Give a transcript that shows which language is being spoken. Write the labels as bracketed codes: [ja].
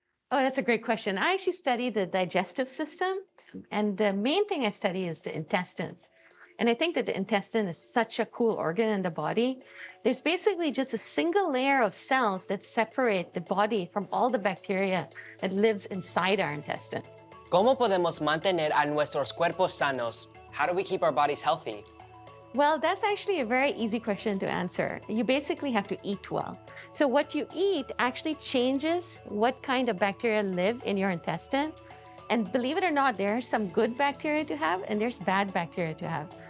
[en] Oh, that's a great question. I actually study the digestive system, and the main thing I study is the intestines. And I think that the intestine is such a cool organ in the body. There's basically just a single layer of cells that separate the body from all the bacteria that lives inside our intestine. [es] ¿Cómo podemos mantener a nuestros cuerpos sanos? [en] How do we keep our bodies healthy? Well, that's actually a very easy question to answer. You basically have to eat well. So what you eat actually changes what kind of bacteria live in your intestine. And believe it or not, there are some good bacteria to have and there's bad bacteria to have.